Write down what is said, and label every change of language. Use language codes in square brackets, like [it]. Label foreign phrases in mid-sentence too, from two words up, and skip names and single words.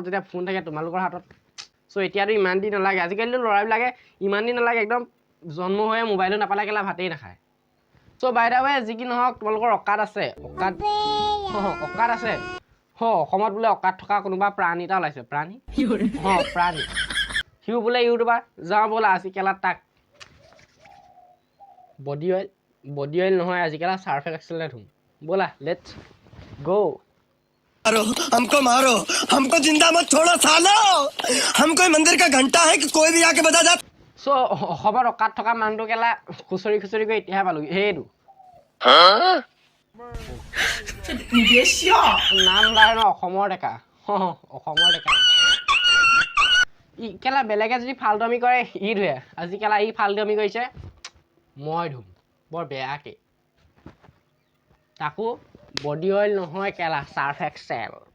[as] যেতিয়া ফোন থাকে তোমালোকৰ হাতত চ' এতিয়াতো ইমান দি নালাগে আজিকালিতো ল'ৰাবিলাকে ইমান দি নালাগে একদম জন্ম হৈ মোবাইলো নাপালে কেলা ভাতেই নাখায় চ' [en] by the way [as] যি কি নহওক তোমালোকৰ অকাত আছে অকাত আছে অসমত বোলে অকাত থকা কোনোবা প্ৰাণী এটা ওলাইছে প্ৰাণী প্ৰাণী সিও বোলে ইউটিউবাৰ যাওঁ বোলে আজি কেলা তাক [en] body oil [as] নহয় আজিকালি চাৰ্ফ এক্সেলে ধুম बोला [en] let's go [hi] हमको मारो हमको जिंदा मत छोड़ो सालो हम कोई मंदिर का घंटा है कि कोई भी आके बजा जा [as] सो खबर অকাত থকা মানুহটো কেলা খুচৰি গৈ এতিয়া পালো হেইটো নাম নাই ন অসমৰ ডেকা ই কেলা বেলেগে যদি ফালটুমি কৰে ই ধুৱে আজি কেলা ই ফালটুমি কৰিছে মই ধুম বৰ বেয়াকে তাকো [en] body oil [as] নহয় কেলা সার্ফ এক্সেল